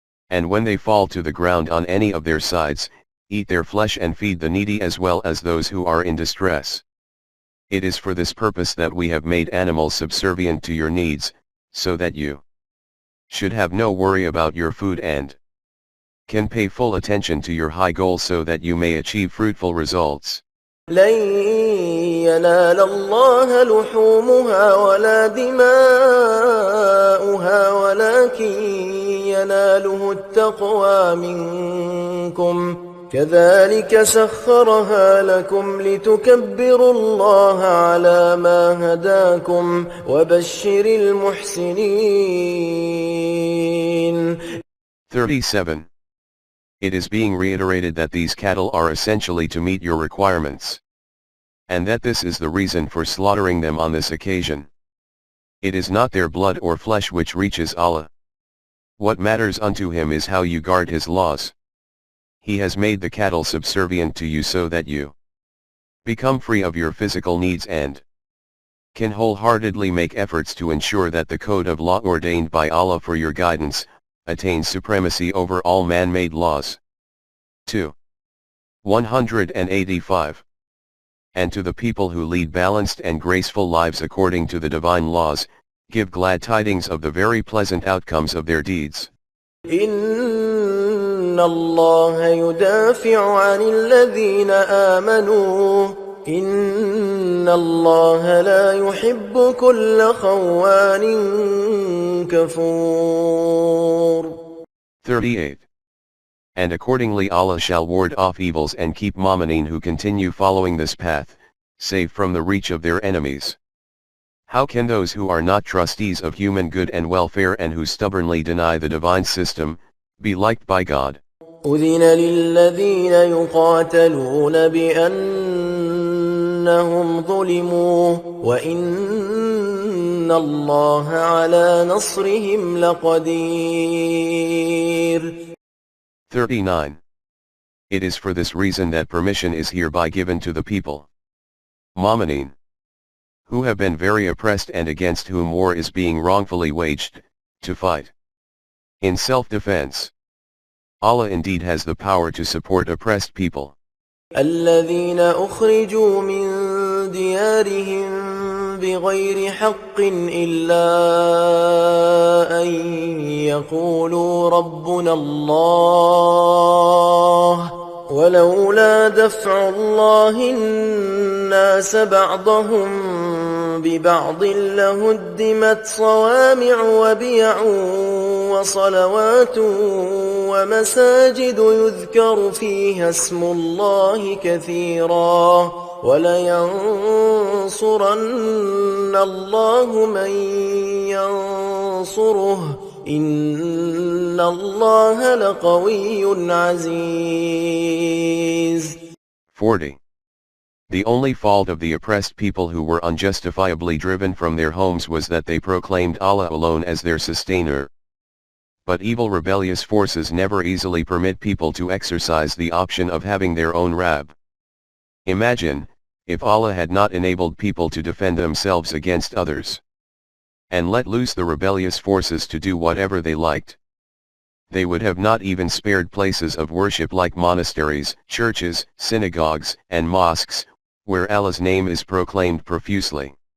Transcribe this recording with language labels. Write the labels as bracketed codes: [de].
[en] And when they fall to the ground on any of their sides, eat their flesh and feed the needy as well as those who are in distress. It is for this purpose that we have made animals subservient to your needs, so that you should have no worry about your food and can pay full attention to your high goal so that you may achieve fruitful results. [ar] لن ينال الله لحومها ولا دماؤها ولكن يناله التقوى منكم كذلك سخرها لكم لتكبروا الله على ما هداكم وبشر المحسنين. [en] 37. It is being reiterated that these cattle are essentially to meet your requirements, and that this is the reason for slaughtering them on this occasion. It is not their blood or flesh which reaches Allah. What matters unto him is how you guard his laws. He has made the cattle subservient to you so that you become free of your physical needs and can wholeheartedly make efforts to ensure that the code of law ordained by Allah for your guidance attains supremacy over all man-made laws. 2. 185. And to the people who lead balanced and graceful lives according to the divine laws, give glad tidings of the very pleasant outcomes of their deeds. [ar] إن الله يدافع عن الذين آمنوا إن الله لا يحب كل خوان كفور. [en] 38. And accordingly Allah shall ward off evils and keep mu'mineen who continue following this path, safe from the reach of their enemies. How can those who are not trustees of human good and welfare and who stubbornly deny the divine system, be liked by God? [ar] أذن للذين يقاتلون بأنهم ظلموا وإن الله على نصرهم لقدير. [en] 39. It is for this reason that permission is hereby given to the people, mu'mineen, who have been very oppressed and against whom war is being wrongfully waged, to fight in self-defense. Allah indeed has the power to support oppressed people. [ar] الذين أخرجوا من ديارهم بغير حق إلا أن يقولوا ربنا الله ولولا دفع الله الناس بعضهم ببعض لهدمت صوامع وبيع وصلوات ومساجد يذكر فيها اسم الله كثيرا ولينصرن الله من ينصره إن الله لقوي عزيز. [en] 40. The only fault of the oppressed people who were unjustifiably driven from their homes was that they proclaimed Allah alone as their sustainer. But evil rebellious forces never easily permit people to exercise the option of having their own Rabb. Imagine, if Allah had not enabled people to defend themselves against others, and let loose the rebellious forces to do whatever they liked, they would have not even spared places of worship like monasteries, churches, synagogues, and mosques, where Allah's name is proclaimed profusely.